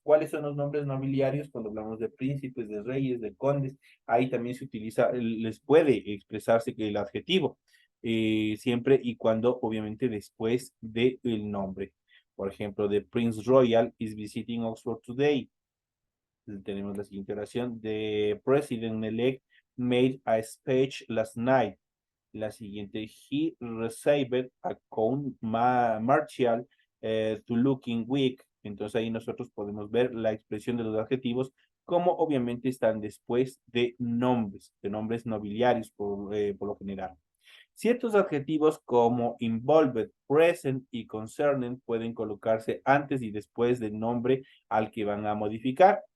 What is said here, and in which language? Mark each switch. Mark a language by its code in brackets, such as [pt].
[es] ¿Cuáles son los nombres nobiliarios? Cuando hablamos de príncipes, de reyes, de condes, ahí también se utiliza, les puede expresarse que el adjetivo, siempre y cuando, obviamente, después del nombre. Por ejemplo, [en] The Prince Royal is visiting Oxford today. [es] Tenemos la siguiente oración. [en] The President-elect made a speech last night. [es] La siguiente, [en] he received a count martial to looking weak. [es] Entonces ahí nosotros podemos ver la expresión de los adjetivos como obviamente están después de nombres nobiliarios por lo general. Ciertos adjetivos como involved, present y concerned pueden colocarse antes y después del nombre al que van a modificar.